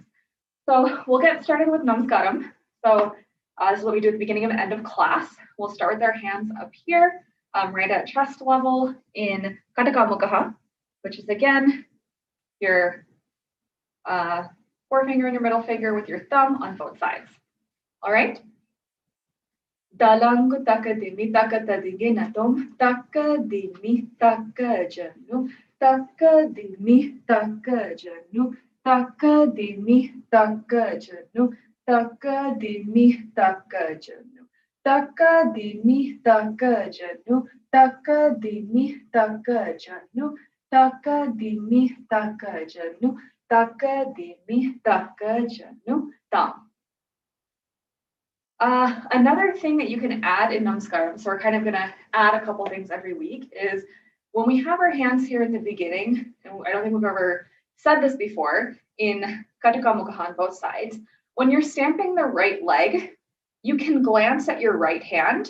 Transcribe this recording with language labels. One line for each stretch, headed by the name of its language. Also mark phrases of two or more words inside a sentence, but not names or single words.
English: So we'll get started with Namaskaram. So this is what we do at the beginning and end of class. We'll start with our hands up here, right at chest level in Kataka, which is again your forefinger and your middle finger with your thumb on both sides. All right. Dalangu taka dimi taka tadigina tom taka dimi taka janu taka dimi taka janu taka dimi taka janu taka dimi taka janu taka dimi taka janu taka dimi taka janu taka dimi taka janu taka dimi, taka janu, tam. Another thing that you can add in Namaskaram, so we're kind of going to add a couple things every week, is when we have our hands here at the beginning, and I don't think we've ever said this before, in Kataka Mukhahan, both sides, when you're stamping the right leg, you can glance at your right hand.